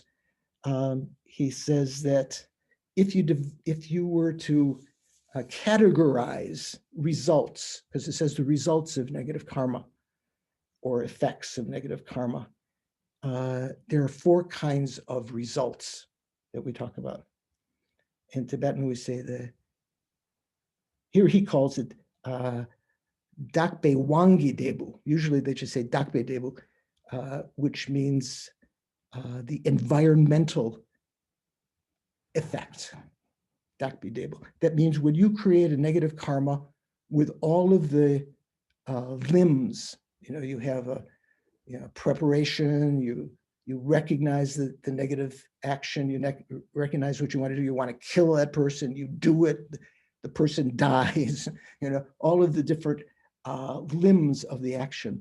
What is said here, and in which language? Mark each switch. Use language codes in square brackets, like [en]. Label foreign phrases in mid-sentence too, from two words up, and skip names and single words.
[en] He says that if you were to categorize results, because it says the results of negative karma or effects of negative karma, there are 4 kinds of results that we talk about. In Tibetan, we say here he calls it [bo] བདག་པོའི་ དབང་གི་ འབྲས་བུ. [en] Usually they just say [bo] བདག་པོའི་ འབྲས་བུ, [en] which means the environmental effect. [bo] བདག་པོའི་ འབྲས་བུ. [en] That means when you create a negative karma with all of the limbs, you have a preparation, you recognize the negative action, you recognize what you want to do, you want to kill that person, you do it, the person dies, all of the different limbs of the action.